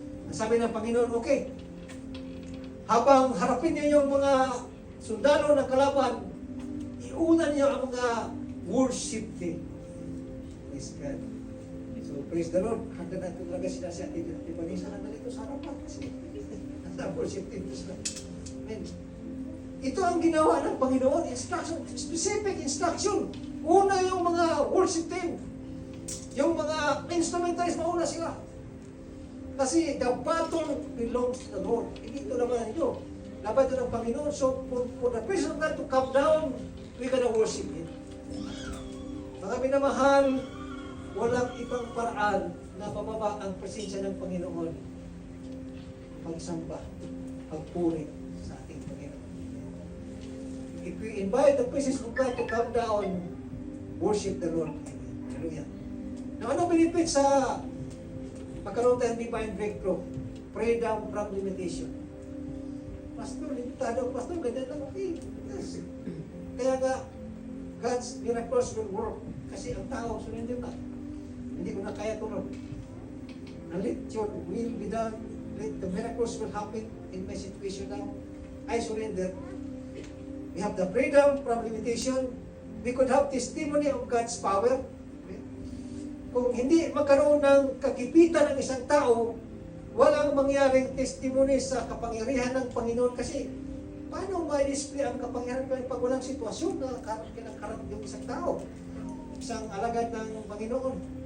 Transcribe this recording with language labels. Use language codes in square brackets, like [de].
[tl] Sabi ng Panginoon, okay, habang harapin niyo yung mga sundalo ng kalaban, iuna niyo ang mga worship team. [en] Praise God. So, praise the Lord. [tl] Handa na ito talaga sila si Ate Vanessa. Handa nito sa harapan kasi nasa worship team sila. Amen. Ito ang ginawa ng Panginoon. Instruction, specific instruction. Una yung mga worship team. Yung mga instrumentalists, mauna sila. Kasi [en] the battle belongs to the Lord. [tl] Hindi ito naman ninyo. Laban ito ng Panginoon. [en] So, for the presence of God to come down, we gonna worship Him. [tl] Mga minamahal, walang ibang paraan na mababa ang presensya ng Panginoon. Pagsamba, pagpuri sa ating Panginoon. [en] If we invite the presence of God to come down, worship the Lord. Hallelujah. [tl] Now, ano benefit sa magkaroon tayo ng divine breakthrough? [en] Freedom from limitation. [tl] Pastor, limitado. Pastor, ganyan lang. Yes. Kaya nga, [en] God's miracles will work. [tl] Kasi ang tao, surrender na. Hindi ko na kaya tulog. [en] And let your will be done. Let the miracles will happen in my situation now. I surrender. We have the freedom from limitation. We could have testimony of God's power. [tl] Kung hindi magkaroon ng kagipitan ng isang tao, walang mangyaring testimony sa kapangyarihan ng Panginoon. Kasi paano ma-display ang kapangyarihan pag walang sitwasyon na kinakarap yung isang tao, isang alagad ng Panginoon?